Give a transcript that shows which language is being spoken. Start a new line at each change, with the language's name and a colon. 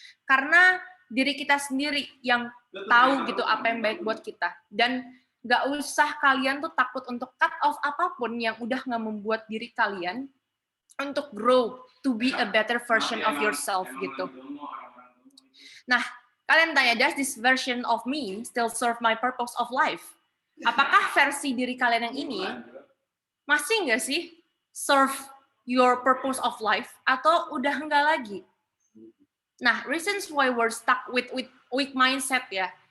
Indonesian: Karena diri kita sendiri yang tahu gitu apa yang baik buat kita. Dan nggak usah kalian tuh takut untuk cut off apapun yang udah nggak membuat diri kalian untuk grow,
English: to be a better version of yourself
Indonesian: gitu. Nah, kalian tanya,
English: does this version of me still serve my purpose of life?
Indonesian: Apakah versi diri kalian yang ini masih nggak sih
English: serve your purpose of life,
Indonesian: atau udah nggak lagi?
English: Nah, reasons why we're stuck with weak mindset
Indonesian: ya.